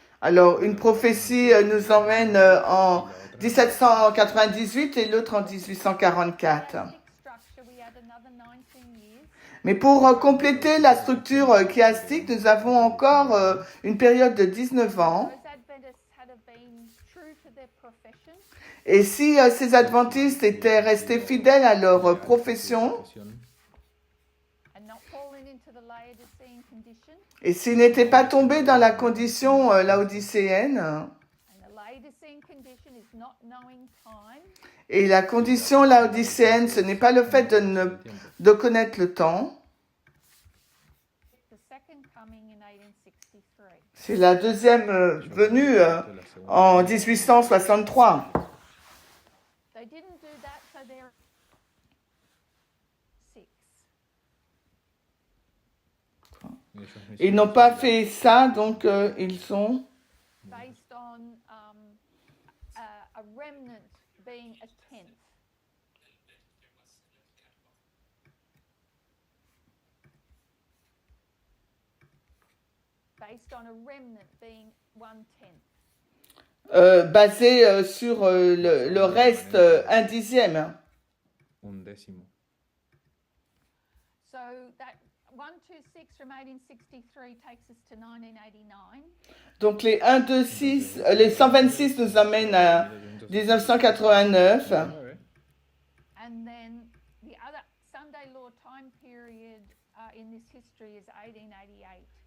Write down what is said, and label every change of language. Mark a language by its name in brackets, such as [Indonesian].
[French] Alors, une prophétie nous emmène en 1798 et l'autre en 1844. [English] Chiastic structure, we add another 19 years. [French] Mais pour compléter la structure chiastique, nous avons encore une période de 19 ans. [English] Those Adventists had been true to their profession, [French] Et si ces adventistes étaient restés fidèles à leur profession, [English] and not fallen into the Laodicean condition, [French] et s'ils n'étaient pas tombés dans la condition laodicéenne, [English] and the Laodicean condition is not knowing time, [French] et la condition laodicéenne, ce n'est pas le fait de connaître le temps, [English] the second coming in 1863. [French] c'est la deuxième venue en 1863. [English] They didn't do that, so they're 6. [French] Ils n'ont pas fait ça, donc ils sont... [English] Based on a remnant being a tenth. based on a remnant being 1/10. [French] Basé sur le reste, un dixième. [Spanish] Un décimo. [English] So that 126 from 1863 takes us to 1989. [French] Donc les 1, 2, 6, les 126 nous amènent à 1989. [English] And then the other Sunday law time period in this history is 1888.